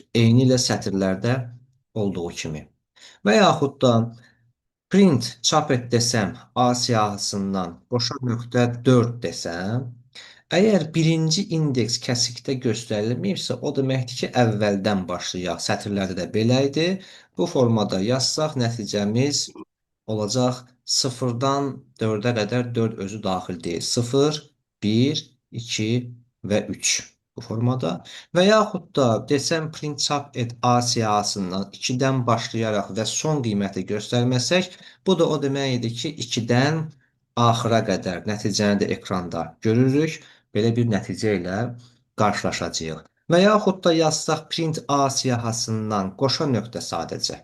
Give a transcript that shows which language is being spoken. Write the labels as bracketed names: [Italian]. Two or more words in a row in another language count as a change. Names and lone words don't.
[Azerbaijani] Eyni ilə sətirlərdə olduğu kimi. Və yaxud da print chapet desəm A siyahısından qoşa nöqtə 4 desəm, əgər birinci indeks kəsikdə göstərilməyibsə, o deməkdir ki, əvvəldən başlayaq. Sətirlərdə də belə idi. Bu formada yazsaq nəticəmiz olacaq 0-dan 4-ə qədər 4 özü daxil deyil. 0, 1, 2 və 3 bu formada. Və yaxud da desəm print chap et A siyahısından 2-dən başlayaraq və son qiyməti göstərməsək, bu da o demək idi ki, 2-dən axıra qədər nəticəni də ekranda görürük. Belə bir nəticə ilə qarşılaşacağıq. Və yaxud da yazsaq print A siyahısından qoşa nöqtə sadəcə.